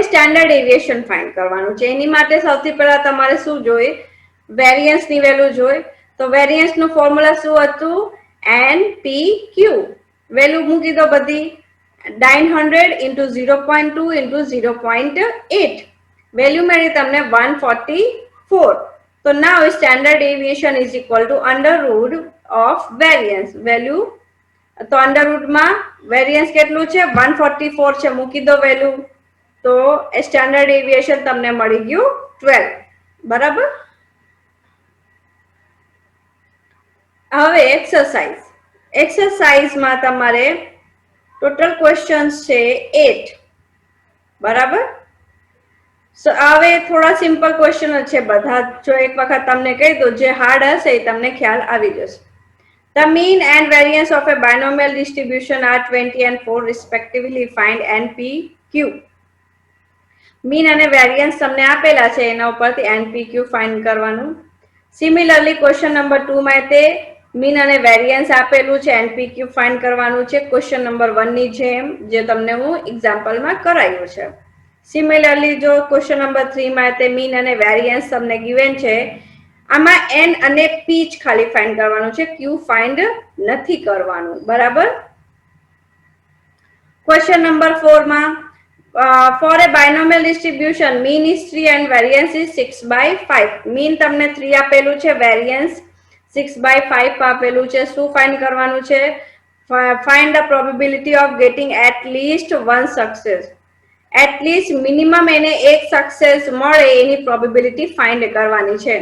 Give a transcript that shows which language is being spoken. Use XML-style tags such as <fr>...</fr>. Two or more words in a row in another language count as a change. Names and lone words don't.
<gu>સ્ટેન્ડર્ડ ડેવિએશન ફાઇન્ડ કરવાનું છે એની માટે સૌથી પહેલા તમારે શું જોઈએ વેરિયન્સ ની વેલ્યુ જોઈ તો વેરિયન્સ નું ફોર્મ્યુલા શું હતું npq વેલ્યુ મૂકી દો બધી 900 into 0.2 into 0.8 વેલ્યુ મળી તમને 144 તો</gu> <en>now standard deviation is equal to under root of variance</en> <gu>વેલ્યુ તો</gu> <en>under root</en> <gu>માં વેરિયન્સ કેટલું છે 144 છે મૂકી દો વેલ્યુ તો સ્ટેન્ડર્ડ ડેવિએશન તમને મળી ગયું 12 બરાબર। હવે એક્સરસાઇઝ માં તમારે</gu> <en>total questions</en> <gu>છે 8 બરાબર। હવે થોડા</gu> <en>simple question</en> <gu>છે બધા જો એક વખત તમને કહી દો જે હાર્ડ હશે એ તમને ખ્યાલ આવી જશે</gu> <en>The mean and variance of a binomial distribution are 20 and 4 respectively. Find NPQ. Mean and variance</en> <gu>તમને આપેલા છે એના ઉપરથી NPQ find કરવાનું. Similarly,</gu> <en>question number 2</en> <gu>માં તે મીન અને વેરિયન્સ આપેલું છે, એનપીક્યુ ફાઇન્ડ કરવાનું છે</gu> <en>question number 1</en> <gu>ની જેમ, જે તમને હું એક્ઝામ્પલમાં કરાયું છે. સિમિલરલી જો</gu> <en>question number 3</en> <gu>માં તે મીન અને વેરિયન્સ તમને ગિવન છે, આમાં એન અને પી જ ખાલી ફાઇન્ડ કરવાનું છે, ક્યુ ફાઇન્ડ નથી કરવાનું.</gu> <en>બરાબર. question number 4 માં for a binomial distribution mean is 3 and variance is 6/5.</en> <gu>મીન તમને 3 આપેલું છે, વેરિયન્સ 6/5 આપેલું છે. શું ફાઇન્ડ કરવાનું છે?</gu> <en>find the probability of getting at least one success.</en> <gu>એટલીસ્ટ મિનિમમ એને એક સક્સેસ મળે એની પ્રોબેબિલિટી ફાઇન્ડ કરવાની છે.</gu>